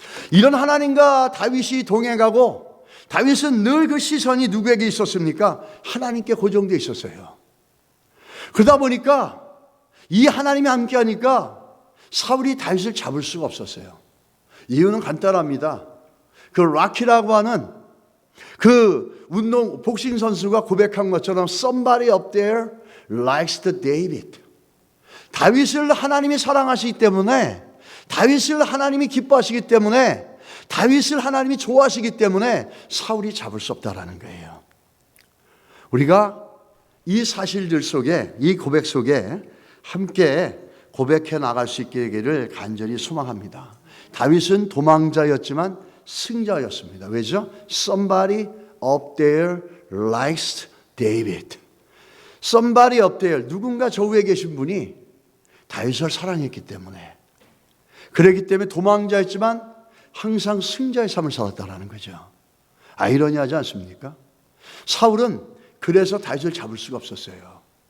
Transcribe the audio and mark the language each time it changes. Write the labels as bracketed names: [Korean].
[Korean] 이런 하나님과 다윗이 동행하고 다윗은 늘 그 시선이 누구에게 있었습니까? 하나님께 고정되어 있었어요. 그러다 보니까 이 하나님이 함께하니까 사울이 다윗을 잡을 수가 없었어요. 이유는 간단합니다. 그 라키라고 하는 그 복싱 선수가 고백한 것처럼 [English] somebody up there likes the David. [Korean] 다윗을 하나님이 사랑하시기 때문에, 다윗을 하나님이 기뻐하시기 때문에, 다윗을 하나님이 좋아하시기 때문에 사울이 잡을 수 없다라는 거예요. 우리가 이 사실들 속에, 이 고백 속에 함께 고백해 나갈 수 있게 되기를 간절히 소망합니다. 다윗은 도망자였지만 승자였습니다. 왜죠? [English] Somebody up there likes David. Somebody up there, [Korean] 누군가 저 위에 계신 분이 다윗을 사랑했기 때문에, 그렇기 때문에 도망자였지만 항상 승자의 삶을 살았다는 거죠. 아이러니하지 않습니까? 사울은 그래서 다윗을 잡을 수가 없었어요.